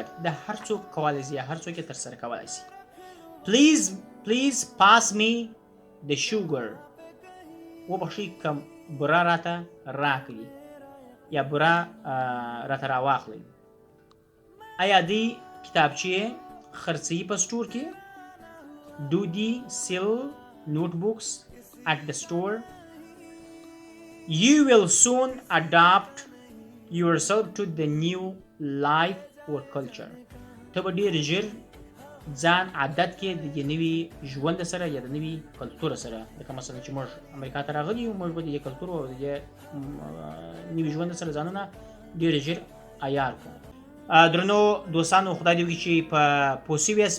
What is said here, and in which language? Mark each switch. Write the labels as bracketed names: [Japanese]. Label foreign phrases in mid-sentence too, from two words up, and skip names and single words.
[Pashto] دا هر څوک کولی شي یا هر څوک یې ترسره کولی شي. [English] Please pass me the sugar. [Pashto] وبخښئ که بوره راته راکړي یا بوره راته راواخلئ. آیا دوی کتابچې خرڅوي په سټور کې؟ [English] Do they sell notebooks at the store? You will soon adapt yourself to the new life or culture. [Pashto] ته به ډېر ژر ځان عادت کې د دې نوي ژوند سره یا د نوي کلتور سره. لکه مثلا چې موږ امریکا ته راغلي یو، موږ به د دې کلتور او د دې نوي ژوند سره ځانونه ډېر ژر عیار کړو. درنو دوستانو، خدای دې وکړي چې په پوه شوي یاست.